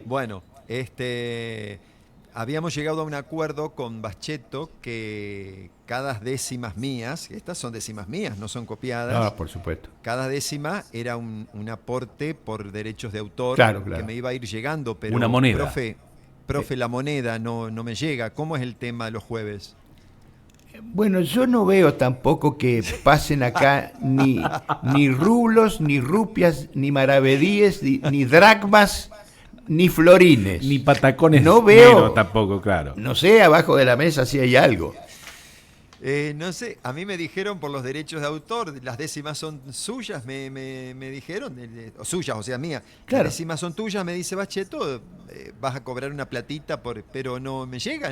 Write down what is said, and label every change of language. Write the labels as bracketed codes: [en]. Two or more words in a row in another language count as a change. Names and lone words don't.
[es] Bueno, habíamos llegado a un acuerdo con Baschetto que cada décimas mías, estas son décimas mías, no son copiadas. No, por supuesto. Cada décima era un aporte por derechos de autor que me iba a ir llegando, pero una moneda. Profe, la moneda no me llega. ¿Cómo es el tema de los jueves? Bueno, yo no veo tampoco que pasen acá ni rublos, ni rupias, ni maravedíes, ni dracmas, ni florines. Ni patacones. No veo tampoco, claro. No sé, abajo de la mesa si hay algo. No sé, a mí me dijeron por los derechos de autor, las décimas son suyas, me dijeron, o suyas, o sea, mías. Claro. Las décimas son tuyas, me dice Baschetto, vas a cobrar una platita, pero no me llega.